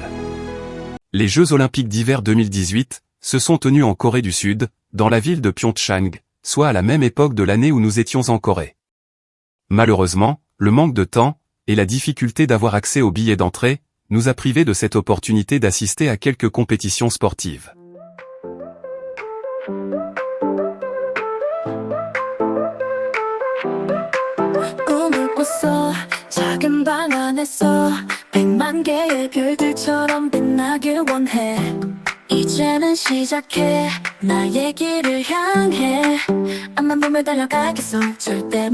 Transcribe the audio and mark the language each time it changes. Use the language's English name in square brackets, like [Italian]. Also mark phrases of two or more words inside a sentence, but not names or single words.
[French] Les Jeux Olympiques d'hiver 2018 se sont tenus en Corée du Sud, dans la ville de Pyeongchang, soit à la même époque de l'année où nous étions en Corée. Malheureusement, le manque de temps, et la difficulté d'avoir accès aux billets d'entrée, nous a privés de cette opportunité d'assister à quelques compétitions sportives. [Korean] 작은 방 안에서 100만 개의 별들처럼 빛나길 원해 이제는 시작해 나의 길을 향해 앞만 보며 달려가겠어 절대